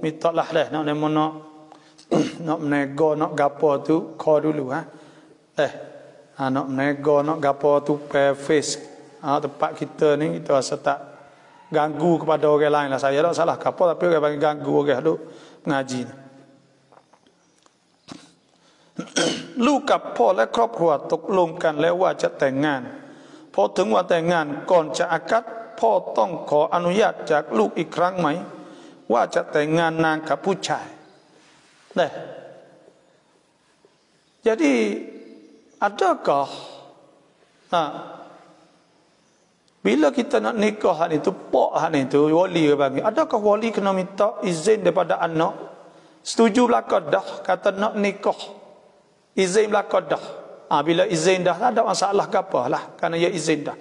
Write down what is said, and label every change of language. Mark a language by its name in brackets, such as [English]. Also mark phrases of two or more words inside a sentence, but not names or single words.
[Malay] mintalah dah nak nak menego nak gapo tu call dulu nak menego nak gapo tu face tempat kita ni kita rasa tak ganggu kepada orang lain lah. Saya tak salah gapo tapi orang panggil ganggu orang duk mengaji ni. [Thai] ลูกกับพ่อและครอบครัวตกลงกันแล้วว่าจะแต่งงานพอถึงวันแต่งงานก่อนจะอากัดพ่อต้องขออนุญาตจากลูกอีกครั้งไหมว่าจะแต่งงานนางกับผู้ชาย [Malay] Jadi adakah bila kita nak nikah itu pak itu wali bagi adakah wali kena minta izin daripada anak setuju belaka dah kata nak nikah izin belaka dah bila izin dah tak ada masalah ke apalah kerana ia izin dah.